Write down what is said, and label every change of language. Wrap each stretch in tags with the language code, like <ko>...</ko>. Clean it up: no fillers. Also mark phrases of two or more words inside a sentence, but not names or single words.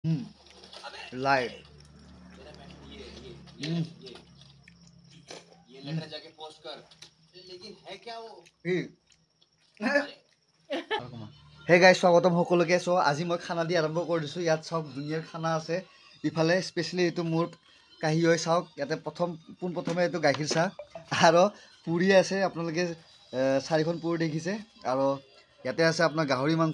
<hi>लाइव ये लेटर जाके पोस्ट कर लेकिन है क्या वो</hi> <en>hey guys</en> <as>স্বাগতম সকলোকে। চ' আজি মই খানা দি আৰম্ভ কৰি দিছোঁ। ইয়াত চাওক ধুনীয়াৰ খানা আছে। ইফালে স্পেচিয়েলি এইটো মোৰ কাঁহী হৈ চাওক। ইয়াতে পোনপ্ৰথমে এইটো গাখীৰ চাহ আৰু পুৰি আছে। আপোনালোকে 4খন পুৰি দেখিছে। আৰু ইয়াতে আছে আপোনাৰ গাহৰি মাংস।</as>